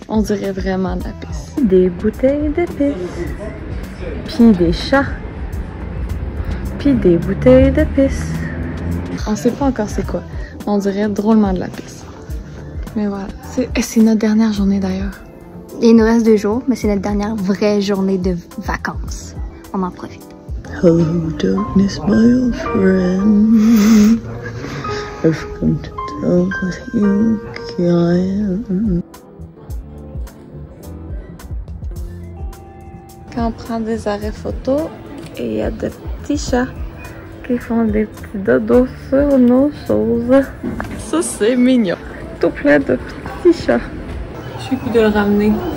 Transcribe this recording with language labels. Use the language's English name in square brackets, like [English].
[French] On dirait vraiment de la pisse. Des bouteilles de pisse, puis des chats, puis des bouteilles de pisse. On sait pas encore c'est quoi. On dirait drôlement de la pisse. Mais voilà, c'est notre dernière journée d'ailleurs. Il nous reste 2 jours, mais c'est notre dernière vraie journée de vacances. On en profite. [English] Hello darkness my old friend, I've come to talk with you again. [French] Quand on prend des arrêts photos, et il y a des petits chats qui font des petits dodos sur nos choses. Ça c'est mignon. Tout plein de petits chats. Je suis coup de le ramener.